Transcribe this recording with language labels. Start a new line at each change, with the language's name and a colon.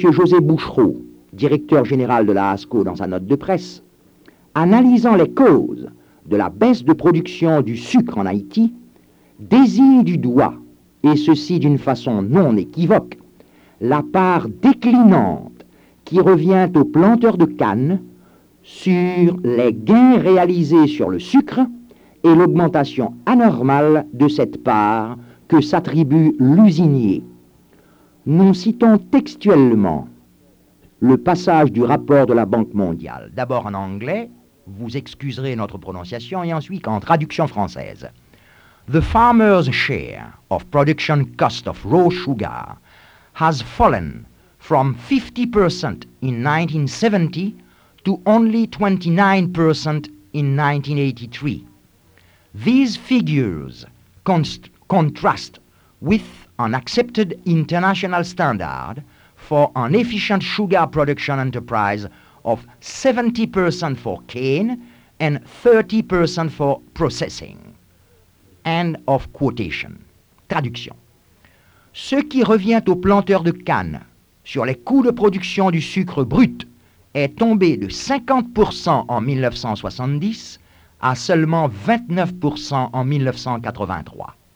French: José Bouchereau, directeur général de la ASCO dans sa note de presse, analysant les causes de la baisse de production du sucre en Haïti, désigne du doigt, et ceci d'une façon non équivoque, la part déclinante qui revient aux planteurs de canne sur les gains réalisés sur le sucre et l'augmentation anormale de cette part que s'attribue l'usinier. Nous citons textuellement le passage du rapport de la Banque mondiale. D'abord en anglais, vous excuserez notre prononciation, et ensuite en traduction française.
English: The farmer's share of production cost of raw sugar has fallen from 50% in 1970 to only 29% in 1983. These figures contrast with an accepted international standard for an efficient sugar production enterprise of 70% for cane and 30% for processing. End of quotation.
French: Traduction. Ce qui revient aux planteurs de canne sur les coûts de production du sucre brut est tombé de 50% en 1970 à seulement 29% en 1983.